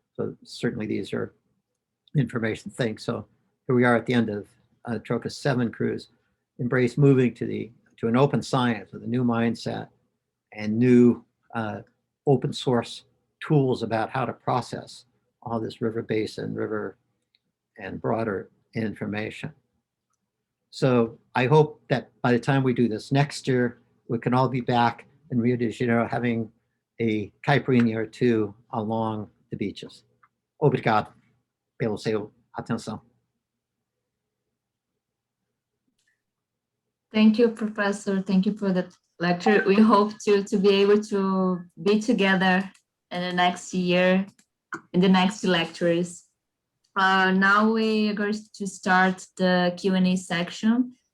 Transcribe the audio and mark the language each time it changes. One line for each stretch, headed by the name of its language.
English: So certainly these are information things. So here we are at the end of TROCUS 7 cruise, embrace moving to an open science with a new mindset and new open source tools about how to process all this river basin, river, and broader information. So I hope that by the time we do this next year, we can all be back in Rio de Janeiro having a caipirinha or two along the beaches.
Portuguese: Obrigado pela sua atenção.
English: Thank you, Professor. Thank you for the lecture. We hope to be able to be together in the next year, in the next lectures. Now we are going to start the Q&A section.